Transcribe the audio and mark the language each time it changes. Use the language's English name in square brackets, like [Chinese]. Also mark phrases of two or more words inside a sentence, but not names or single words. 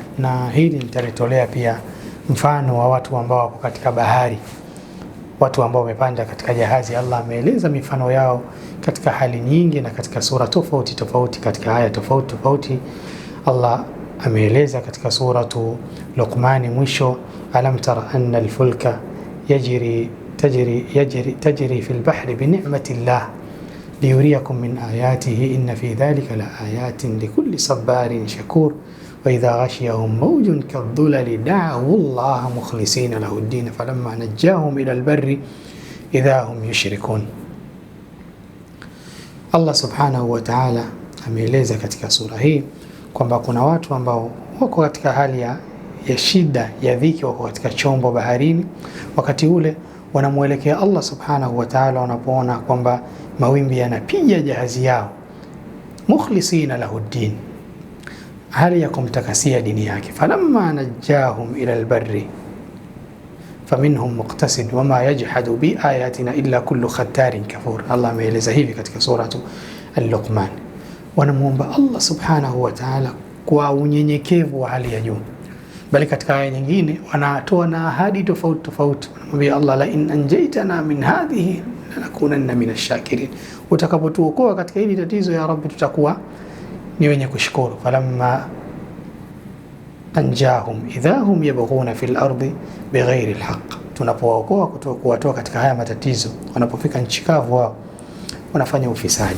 [Swahili] Na hili nitalitolea pia mfano wa watu ambao wako katika bahari, watu ambao wamepanda katika jahazi. Allah ameeleza mifano yao katika hali nyingi na katika sura tofauti tofauti, katika aya tofauti tofauti. Allah ameeleza katika suratu Luqman mwisho, [Arabic] ألم تر أن الفلك تجري في البحر بنعمة الله ليريكم من آياته إن في ذلك لآيات لكل صبار شكور وإذا غشيهم موج كالظلل دعوا الله مخلصين له الدين فلما نجاهم إلى البر إذا هم يشركون. [Swahili] Allah [Arabic] سبحانه وتعالى [Swahili] ameeleza katika sura hii kwamba kuna watu ambao wako katika hali ya shida ya dhiki, wako katika chombo baharini, wakati ule wanamwelekea Allah subhanahu wa ta'ala, wanapoona kwamba mawimbi yanapiga jahazi yao, [Arabic] مخلصين له الدين, [Swahili] hali ya kumtakasia dini yake. [Arabic] فلما نجاهم إلى البر فمنهم مقتصد وما يجحد بآياتنا إلا كل ختار كفور. [Swahili] Allah ameeleza hivi katika suratu Al-Luqman. Wanamuomba Allah [Arabic] سبحانه وتعالى [Swahili] kwa unyenyekevu wa hali ya juu, bali katika aya nyingine wanatoa na ahadi tofauti tofauti. [Arabic] Wanamwambia Allah, لئن أنجيتنا من هذه لنكونن من الشاكرين, [Swahili] utakapotuokoa katika hili tatizo [Arabic] يا ربي [Swahili] tutakuwa ni wenye kushukuru. [Arabic] فلما أنجاهم إذا هم يبغون في الأرض بغير الحق, [Swahili] tunapookoa kuwatoa katika haya matatizo, wanapofika nchi kavu wao wanafanya ufisadi.